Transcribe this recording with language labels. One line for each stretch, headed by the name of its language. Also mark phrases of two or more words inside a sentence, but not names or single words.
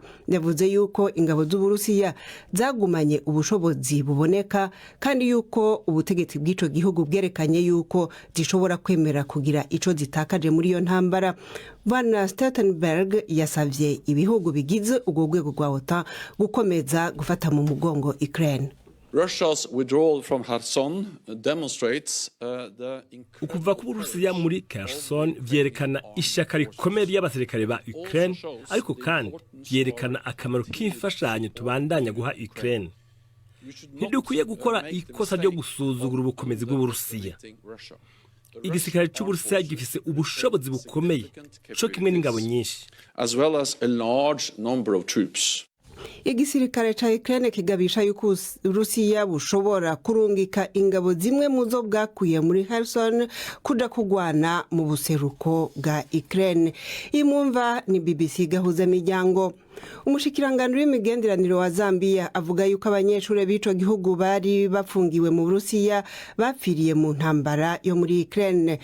Rundi: Yavuze yuko ingabo z'Uburusiya zagumanye ubushobozi buboneka kandi yuko ubutegetsi bw'ico gihugu bwerekanye yuko zishobora kwemera kugira ico zitakaje muri iyo ntambara. Bwana Stoltenberg yasavye ibihugu bigize ubwo rwego rwa OTAN gukomeza gufata mu mugongo Ukraine.
English: Russia's withdrawal from Kherson demonstrates
Rundi: ukuva ku Burusiya muri Kherson vyerekana ishaka rikomeye ry'abasirikare ba Ukraine, ariko kandi vyerekana akamaro k'imfashanyo tubandanya guha Ukraine. Ntidukwiye gukora ikosa ryo gusuzugura ubukomezi bw'Uburusiya. Igisirikare c'Uburusiya gifise ubushobozi bukomeye co kimwe n'ingabo nyinshi,
English: as well as a large number of troops.
Rundi: Igisirikare ca Ukraine kigabisha yuko Rusiya bushobora kurungika ingabo zimwe mu zo bwakuye muri Kherson kuja kugwana mu buseruko bwa Ukraine. Imumva ni BBC gahuza miryango. Umushikiranganje w'imigenderanire wa Zambia avuga yuko abanyeshure b'ico gihugu bari bafungiwe mu Burusiya bapfiriye mu ntambara yo muri Ukraine.